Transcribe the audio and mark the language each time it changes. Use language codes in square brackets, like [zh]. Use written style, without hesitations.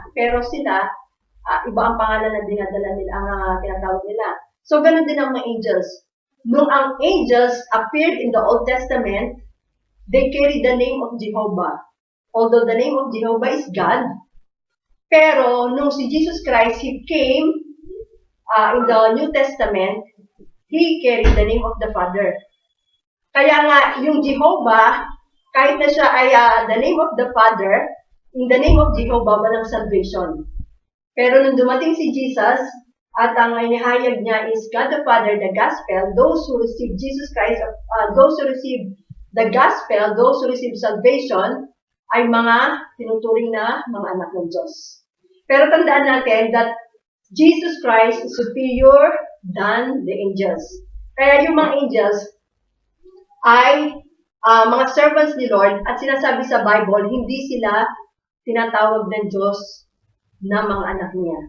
[tl] Pero sila, iba ang pangalan na dinadala nila, ang tinatawag nila. So, ganun din ang mga angels. Nung ang [en] angels appeared in the Old Testament, they carry the name of Jehovah. Although the name of Jehovah is God, [tl] pero nung si [en] Jesus Christ, He came in the New Testament, He carried the name of the Father. [tl] Kaya nga, yung Jehovah, kahit na siya ay [en] the name of the Father, in the name of Jehovah, [tl] walang salvation. Pero nung dumating si Jesus, at ang inihayag niya [en] is God the Father, the gospel, those who receive Jesus Christ, those who receive the gospel, those who receive salvation, [tl] ay mga tinuturing na mga anak ng Diyos. Pero tandaan natin [en] that Jesus Christ is superior than the angels. [tl] Kaya yung mga angels ay mga servants ni Lord at sinasabi sa Bible, hindi sila tinatawag ng Diyos na mga anak niya.